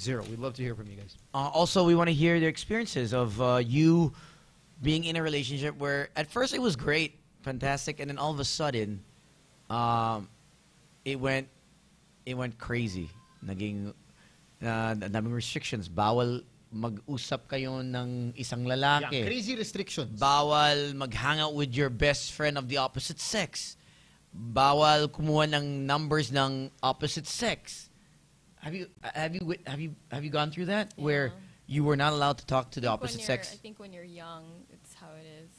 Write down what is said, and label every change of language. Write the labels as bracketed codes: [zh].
[en] We'd love to hear from you guys. Also, we want to hear their experiences of you being in a relationship where at first it was great, fantastic, and then all of a sudden, it went crazy. [tl] Naging daming restrictions. Bawal mag-usap kayo ng isang lalaki. [en] Yeah, crazy restrictions. [tl] Bawal mag-hang [en] out with your best friend of the opposite sex. [tl] Bawal kumuha ng numbers ng opposite sex. [en] Have you gone through that where you were not allowed to talk to the opposite sex? I think when you're young, it's how it is.